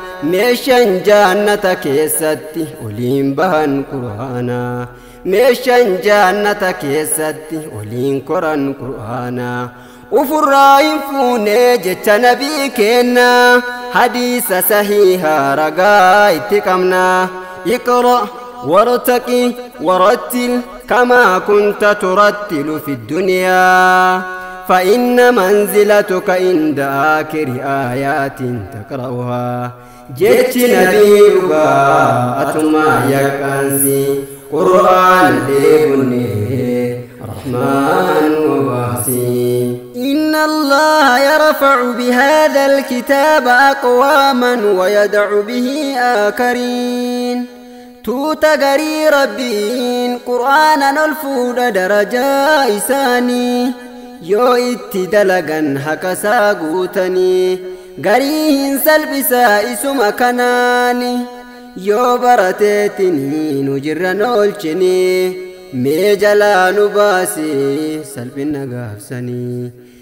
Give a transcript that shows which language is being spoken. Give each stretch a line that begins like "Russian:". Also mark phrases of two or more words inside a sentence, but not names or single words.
Oromo: Meeshaan jaannata keessatti oliin bahan Qur'aana, meeshaan jaannata keessatti oliin koran Qur'aana. Ufurraa hin fuune jecha Nabii keenna, hadiisa sahihaa ragaa itti qabna.
Arabic: اقرأ وارتق ورتل كما كنت ترتل في الدنيا. فإن منزلتك عند آخر آيات تقرأها.
Oromo: Jechi Nabii dhugaa atumaa yaqqaansi, Qur'aan dheebunne, Rahmaan nu baasi.
Arabic: إن الله يرفع بهذا الكتاب أقواما ويدع به آخرين.
Oromo: Tuuta garii Rabbiin Qur'aanan ol fuudha darajaa isaanii, yoo itti dalagan haqa isaa guutanii. Garii hin salphisaa isuma kanaani, yoo barateetini nu jirran oolchini, mee jalaa nu baasi salphina gaafsanii.